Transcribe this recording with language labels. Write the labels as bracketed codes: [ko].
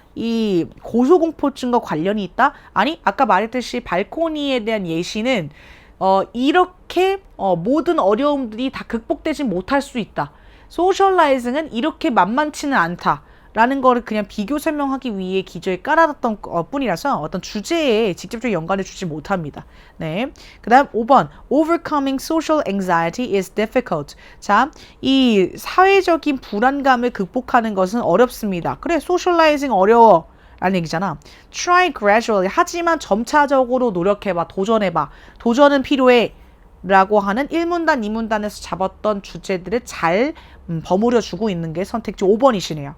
[ko] 이 고소공포증과 관련이 있다? 아니 아까 말했듯이 발코니에 대한 예시는 이렇게 모든 어려움들이 다 극복되지 못할 수 있다. 소셜라이징은 이렇게 만만치는 않다. 라는 거를 그냥 비교 설명하기 위해 기저에 깔아놨던 뿐이라서 어떤 주제에 직접적인 연관을 주지 못합니다. 네. 그 다음 5번 [en] Overcoming social anxiety is difficult. [ko] 자, 이 사회적인 불안감을 극복하는 것은 어렵습니다. 그래, 소셜라이징 어려워. 라는 얘기잖아. [en] Try gradually. [ko] 하지만 점차적으로 노력해봐. 도전해봐. 도전은 필요해. 라고 하는 1문단, 2문단에서 잡았던 주제들을 잘 버무려 주고 있는 게 선택지 5번이시네요.